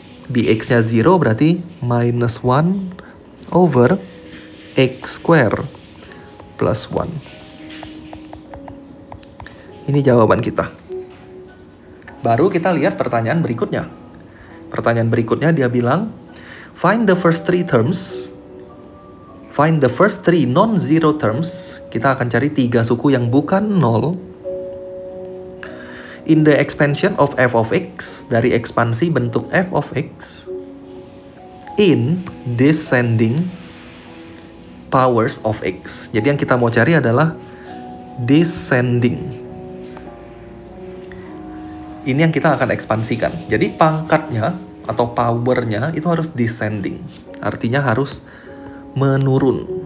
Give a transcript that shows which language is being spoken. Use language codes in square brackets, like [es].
[id] Bx-nya 0 berarti minus 1 over x square plus 1. Ini jawaban kita. Baru kita lihat pertanyaan berikutnya. Pertanyaan berikutnya dia bilang, [en] find the first three terms. Find the first three non-zero terms. [id] Kita akan cari 3 suku yang bukan 0. [en] In the expansion of f of x. [id] Dari ekspansi bentuk f of x. [en] In descending powers of x. [id] Jadi yang kita mau cari adalah descending. Ini yang kita akan ekspansikan. Jadi pangkatnya atau powernya itu harus descending. Artinya harus menurun.